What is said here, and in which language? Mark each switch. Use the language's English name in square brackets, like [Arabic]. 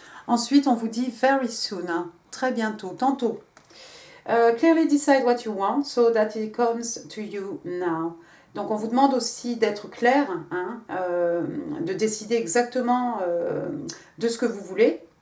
[French] Ensuite, on vous dit [English] very soon, [French] très bientôt, tantôt. [English] Clearly decide what you want so that it comes to you now. [French] Donc on vous demande aussi d'être clair, de décider exactement de ce que vous voulez.